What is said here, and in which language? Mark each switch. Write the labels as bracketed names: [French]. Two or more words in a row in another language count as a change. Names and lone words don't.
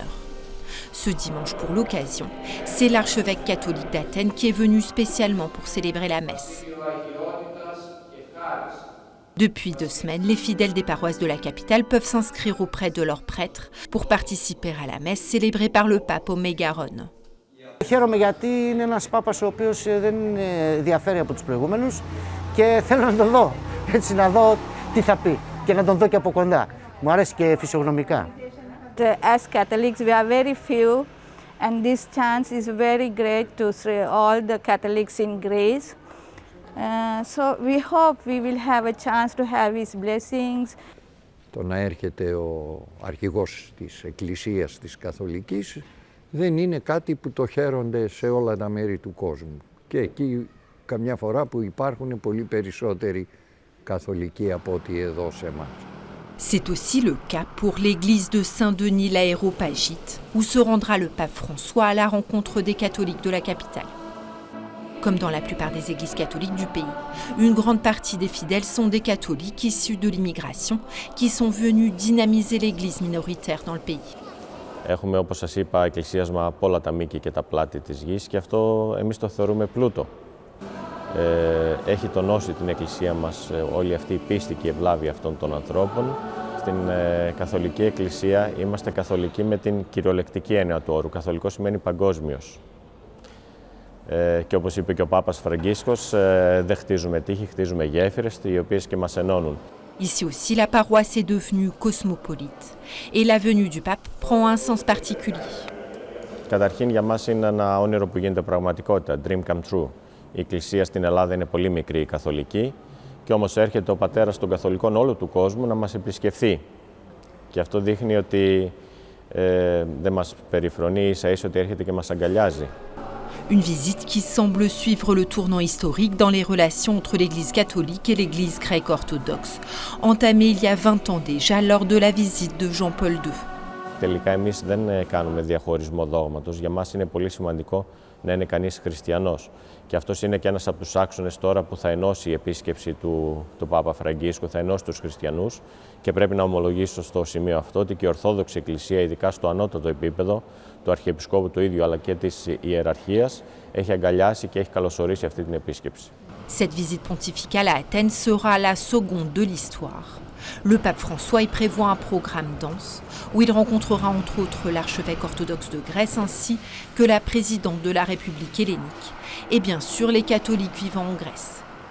[French] Ce dimanche, pour l'occasion, c'est l'archevêque catholique d'Athènes qui est venu spécialement pour célébrer la messe. Depuis 2 semaines, les fidèles des paroisses de la capitale peuvent s'inscrire auprès de leurs prêtres pour participer à la messe célébrée par le pape au Mégaron. [Greek] Χαίρομαι γιατί είναι ένας πάπας ο οποίος δεν διαφέρει από τους προηγούμενους και θέλω να τον δω, έτσι να δω τι θα πει και να τον δω και από κοντά. Μου αρέσει και φυσιογνωμικά. [English] As Catholics, we are very few and this chance is very great to see all the Catholics in Greece. So we hope we will have a chance to have his blessings. [Greek] Το να έρχεται ο αρχηγός της Εκκλησίας της Καθολικής δεν είναι κάτι που το χαίρονται σε όλα τα μέρη του κόσμου. Και εκεί καμιά φορά που υπάρχουν πολύ περισσότεροι καθολικοί από ό,τι εδώ σε εμάς. [French] C'est aussi le cas pour l'église de Saint-Denis l'Aéropagite, où se rendra le pape François à la rencontre des catholiques de la capitale. Comme dans la plupart des églises catholiques du pays, une grande partie des fidèles sont des catholiques issus de l'immigration qui sont venus dynamiser l'église minoritaire dans le pays. [Greek] Έχουμε, όπως σας είπα, εκκλησίασμα από όλα τα μήκη και τα πλάτη της γης και αυτό εμείς το θεωρούμε πλούτο. Έχει τονώσει την εκκλησία μας όλη αυτή η πίστη και η ευλάβεια αυτών των ανθρώπων. Στην καθολική εκκλησία είμαστε καθολικοί με την κυριολεκτική έννοια του όρου. Καθολικό σημαίνει παγκόσμιος. Και όπως είπε και ο Πάπας Φραγκίσκος, δεν χτίζουμε τείχη, χτίζουμε γέφυρες, οι οποίες και μας ενώνουν. [French] Ici aussi, la paroisse est devenue cosmopolite et la venue du pape prend un sens particulier. [Greek] Καταρχήν, για μας είναι ένα όνειρο που γίνεται πραγματικότητα, [English] dream come true. [Greek] Η εκκλησία στην Ελλάδα είναι πολύ μικρή, η καθολική, και όμως έρχεται ο πατέρας των καθολικών όλου του κόσμου να μας επισκεφθεί. Και αυτό δείχνει ότι δεν μας περιφρονεί, ίσα-ίσα ότι έρχεται και μας αγκαλιάζει. [French] Une visite qui semble suivre le tournant historique dans les relations entre l'Église catholique et l'Église grecque orthodoxe, entamée il y a 20 ans déjà lors de la visite de Jean-Paul II. [Greek] τελικά εμείς δεν κάνουμε διαχωρισμό δόγματος. Για μας είναι πολύ σημαντικό να είναι κανείς χριστιανός. Και αυτός είναι και ένας από τους άξονες τώρα που θα ενώσει η επίσκεψη του Πάπα Φραγκίσκου, θα ενώσει τους χριστιανούς και πρέπει να ομολογήσω στο σημείο αυτό ότι και η Ορθόδοξη Εκκλησία, ειδικά στο ανώτατο επίπεδο, του Αρχιεπισκόπου του ίδιου αλλά και της ιεραρχίας, έχει αγκαλιάσει και έχει καλωσορίσει αυτή την επίσκεψη. [French] Cette visite pontificale à Athènes sera la seconde de l'histoire. Le pape François y prévoit un programme dense où il rencontrera entre autres l'archevêque orthodoxe de Grèce ainsi que la présidente de la République hellénique et bien sûr les catholiques vivant en Grèce.